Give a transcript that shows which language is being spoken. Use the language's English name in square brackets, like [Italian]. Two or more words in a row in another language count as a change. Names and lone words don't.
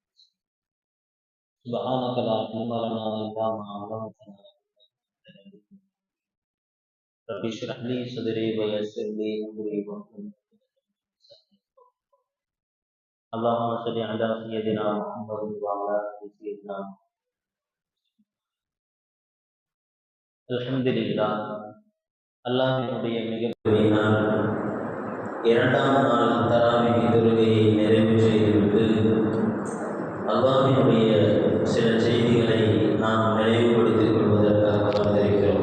[Arabic] سبحانك لا علم لنا إلا ما علمتنا رب اشرح لي صدري ويسر لي أمري واحلل اللهم صل على سيدنا محمد وعلى آل سيدنا محمد. الحمد لله. [Tamil] அல்லாஹ்வினுடைய மிகப்பெரிய நாள் இரண்டாம் நாள் தராவிஹ் தொழுகையை நிறைவு செய்துவிட்டு அல்லாஹ்வினுடைய சில செய்திகளை நாம் நினைவுபடுத்திக் கொள்வதற்காக வந்திருக்கிறோம்.